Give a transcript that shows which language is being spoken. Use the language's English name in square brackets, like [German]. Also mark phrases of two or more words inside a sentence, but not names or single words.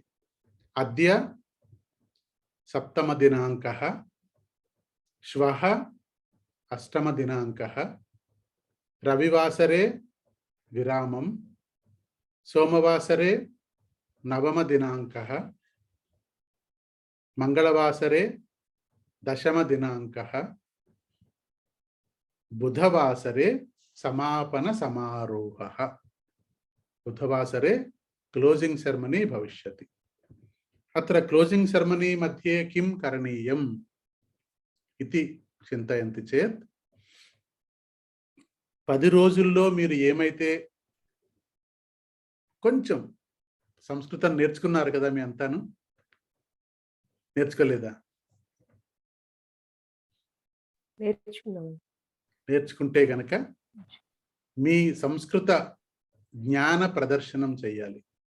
[Sanskrit] अद्य सप्तमदिनाङ्कः, श्वः अष्टमदिनाङ्कः, रविवासरे विरामं, सोमवासरे नवमदिनाङ्कः, मंगलवासरे दशमदिनाङ्कः, बुधवासरे समापन समारोहः। बुधवासरे [English] closing ceremony [Sanskrit] भविष्यति। अत्र [English] closing ceremony [Sanskrit] मध्ये किं करणीयम् इति चिन्तयन्ति चेत् [Telugu] 10 రోజుల్లో మీరు ఏమైతే కొంచెం సంస్కృతం నేర్చుకున్నారు కదా మీ అంతాను నేర్చుకోలేదా? నేర్చుకుంటే గనక మీ సంస్కృత జ్ఞాన ప్రదర్శనం చేయాలి.